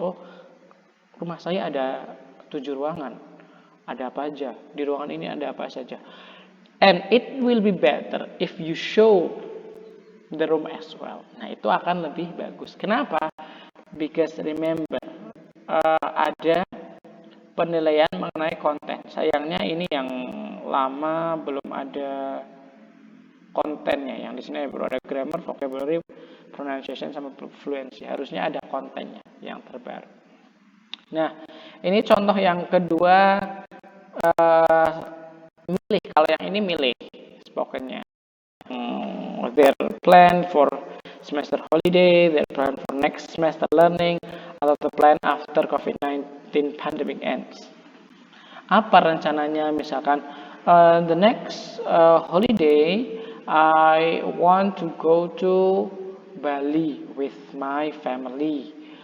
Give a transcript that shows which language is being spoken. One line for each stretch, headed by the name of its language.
Indonesian: Oh, rumah saya ada 7 ruangan. Ada apa aja? Di ruangan ini ada apa saja?
English: And it will be better if you show the room as well.
Indonesian: Nah, itu akan lebih bagus. Kenapa?
English: Because remember,
Indonesian: ada penilaian mengenai konten. Sayangnya ini yang lama belum ada kontennya. Yang di sini baru ada grammar, vocabulary, pronunciation, sama fluency. Harusnya ada kontennya yang terbaru. Nah, ini contoh yang kedua, milih. Kalau yang ini milih spokennya.
English: Their plan for semester holiday, their plan for next semester learning, atau the plan after COVID-19 pandemic ends.
Indonesian: Apa rencananya? Misalkan
English: the next holiday I want to go to Bali with my family.